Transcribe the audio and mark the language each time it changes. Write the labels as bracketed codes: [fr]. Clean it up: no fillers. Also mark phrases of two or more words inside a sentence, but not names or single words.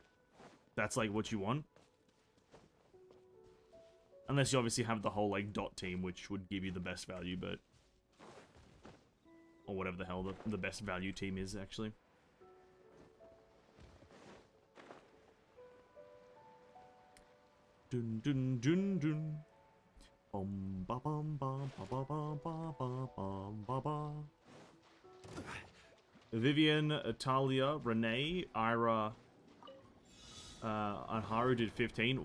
[en] That's like what you want. Unless you obviously have the whole like dot team, which would give you the best value, but Or whatever the hell the best value team is, actually. Dun dun dun dun. Bum ba bum bum ba ba bum ba ba bum ba ba. Vivian, Talia, Renee, Ira, and Haru did 15.